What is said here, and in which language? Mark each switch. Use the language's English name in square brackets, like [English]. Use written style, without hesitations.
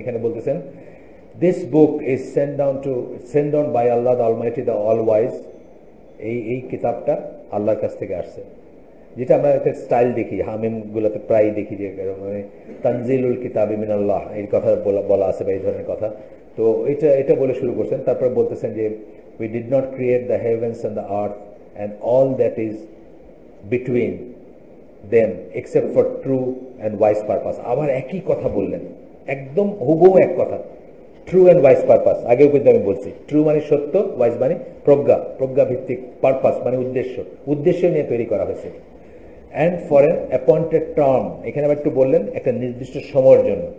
[Bangla] এখানে বলতেছেন [English] This book is send down by Allah the almighty the all wise. [Bangla] এই কিতাবটা আল্লাহর কাছ থেকে আসছে। যেটা আমরা একটা স্টাইল দেখি হামিম গুলোতে প্রায় দেখি যে মানে [Arabic] তানজিলুল কিতাবি মিনাল্লাহ, [Bangla] এই কথা বলা আছে বা এই ধরনের কথা। তো এটা বলে শুরু করছেন। তারপরে বলতেছেন যে [English] we did not create the heavens and the earth and all that is between them except for true and wise purpose। [Bangla] আবার একই কথা বললেন, একদম হুবহু এক কথা, [English] True and wise purpose. [Bangla] আগেও কিন্তু আমি বলছি, ট্রু মানে সত্য, ওয়াইজ মানে প্রজ্ঞা ভিত্তিক, পারপাস মানে উদ্দেশ্য নিয়ে তৈরি করা হয়েছে। [English] and for an appointed term, [Bangla] এখানে আবার একটু বললেন একটা নির্দিষ্ট সময়ের জন্য।